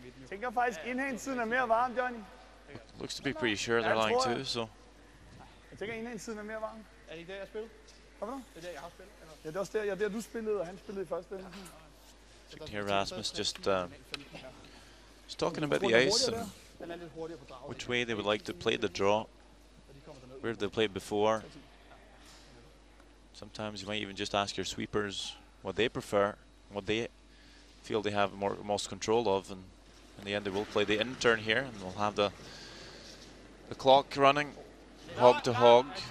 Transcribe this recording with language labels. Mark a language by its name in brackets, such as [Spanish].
[Danish] Tænker faktisk indhængtiden er mere varm, Johnny. [English] Looks to be pretty sure they're lying too, so. [Danish] Jeg tænker indhængtiden er mere varm. Er det ikke der, jeg spiller? Hvad for noget? Det er der, jeg har spillet. Ja, det er også der, der du spillede, og han spillede i første ende. [English] Here Rasmus just talking about the ice and which way they would like to play the draw. Where they played before. Sometimes you might even just ask your sweepers what they prefer, what they feel they have most control of, and in the end they will play the in turn here, and we'll have the clock running hog to hog.